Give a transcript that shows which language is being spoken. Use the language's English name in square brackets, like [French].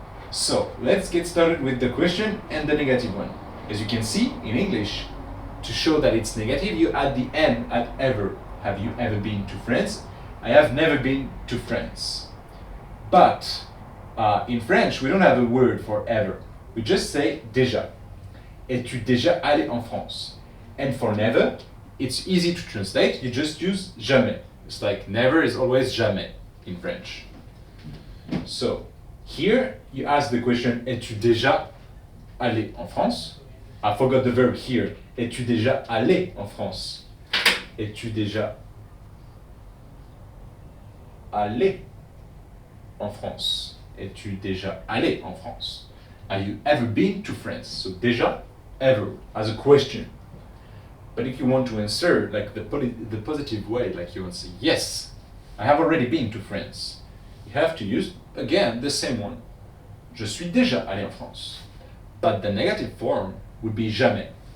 [English] So let's get started with the question and the negative one. As you can see in English, to show that it's negative, you add the N at ever. Have you ever been to France? I have never been to France. But in French, we don't have a word for ever. We just say déjà. [French] Es-tu déjà allé en France? [English] And for never, it's easy to translate. You just use jamais. It's like never is always jamais in French. So here you ask the question, [French] es-tu déjà allé en France? [English] I forgot the verb here. [French] Es-tu déjà allé en France? Es-tu déjà allé en France? Es-tu déjà allé en France? [English] Have you ever been to France? So déjà, ever, as a question. But if you want to answer like the positive way, like you want to say, yes, I have already been to France, you have to use, again, the same one. [French] Je suis déjà allé en France. [English] But the negative form would be jamais.